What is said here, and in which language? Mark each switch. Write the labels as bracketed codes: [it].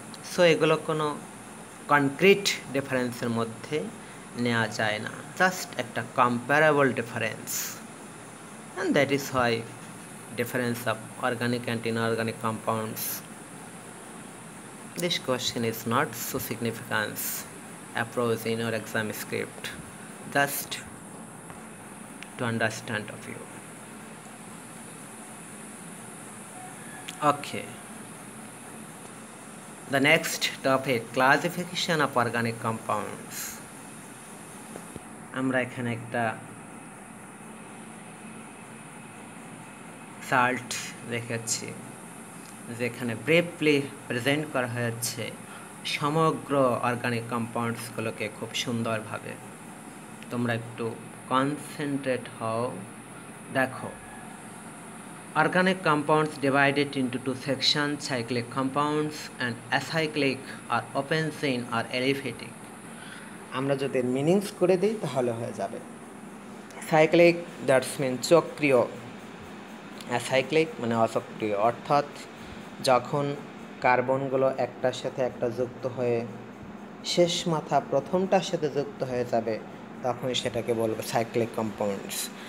[bn] So এগুলো কোনো concrete ডিফারেন্সের মধ্যে নেওয়া যায় না, জাস্ট একটা comparable difference, and that is why difference of organic and inorganic compounds. [en] This question is not so significant approach in your exam script, just to understand of you. Okay, the next topic, classification of organic compounds. [bn] আমরা এখানে একটা chart রেখেছি, যেখানে briefly present করা হয়েছে সমগ্র organic কম্পাউন্ডসগুলোকে খুব সুন্দরভাবে। তোমরা একটু কনসেন্ট্রেট হও। [en] দেখো, organic compounds divided into two sections, cyclic compounds and acyclic or open chain or aliphatic. [bn] আমরা যদি মিনিংস করে দিই তাহলে হয়ে যাবে। সাইক্লিক দ্যাটস মিন চক্রীয়, অ্যাসাইক্লিক মানে অচক্রীয়, অর্থাৎ যখন কার্বনগুলো একটার সাথে একটা যুক্ত হয়ে শেষ মাথা প্রথমটার সাথে যুক্ত হয়ে যাবে তখন সেটাকে বলবো সাইক্লিক কম্পাউন্ডস।